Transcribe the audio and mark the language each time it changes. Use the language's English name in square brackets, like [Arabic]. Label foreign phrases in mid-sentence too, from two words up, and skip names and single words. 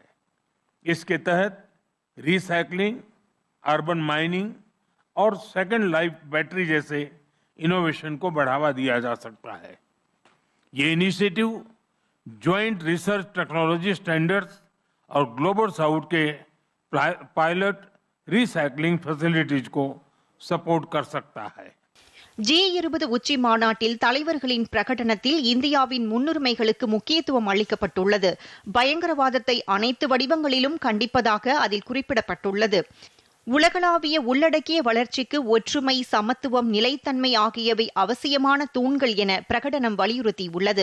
[Hindi] इसके तहत रिसाइकलिंग, अर्बन माइनिंग और सेकेंड लाइफ बैटरी जैसे इनोवेशन को बढ़ावा दिया जा सकता है. ये इनिशिएटिव ज्वाइंट रिसर्च टेक्नोलॉजी स्टैंडर्ड्स और ग्लोबल साउथ के पायलट रिसाइकलिंग फैसिलिटीज को सपोर्ट कर सकता है. [Tamil] G20 உச்சி மாநாட்டில் தலைவர்களின் பிரகடனத்தில் இந்தியாவின் முன்னுரிமைகளுக்கு முக்கியத்துவம் அளிக்கப்பட்டுள்ளது. பயங்கரவாதத்தை அனைத்து வடிவங்களிலும் கண்டிப்பதாக அதில் குறிப்பிடப்பட்டுள்ளது. உலகளாவிய உள்ளடக்கிய வளர்ச்சிக்கு ஒற்றுமை, சமத்துவம், நிலைத்தன்மை ஆகியவை அவசியமான தூண்கள் என பிரகடனம் வலியுறுத்தியுள்ளது.